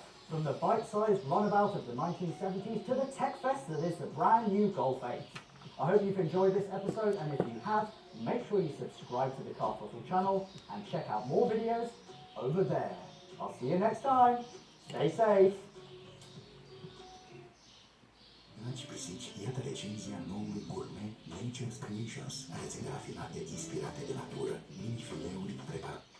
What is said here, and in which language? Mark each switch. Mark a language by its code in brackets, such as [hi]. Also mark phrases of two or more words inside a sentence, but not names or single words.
[en] From the bite-sized runabout of the 1970s to the tech fest that is the brand new Golf 8. I hope you've enjoyed this episode, and if you have, make sure you subscribe to the Car Throttle channel and check out more videos over there. I'll see you next time. Stay safe. [ro] Dragi pisici, iată recenzia noului gourmet Nature's Creations, rețele rafinate inspirate de natură, mini-fileuri preparate.